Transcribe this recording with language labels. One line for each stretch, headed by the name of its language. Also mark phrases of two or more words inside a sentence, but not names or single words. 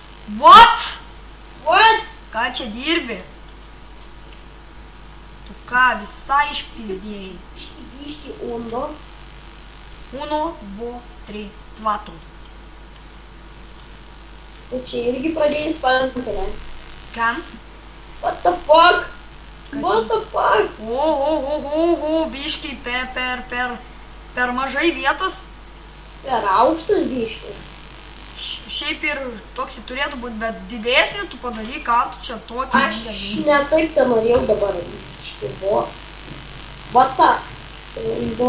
English: What?
Lithuanian: Ką čia dirbi? Tu ką, visai išpizdėjai. Biški undo. 1, 2, 3, 4. Tu čia irgi pradėjai spantelę. Kam?
English: What the fuck? What the fuck?
Lithuanian: Biškį per mažai vietos. Per aukštas biški. Šiaip ir toks turėtų būti, bet didesnį tu padaryk, ką tu čia tokį. Aš ne taip ten norėjau dabar. Biški buvo. Bata. Undo.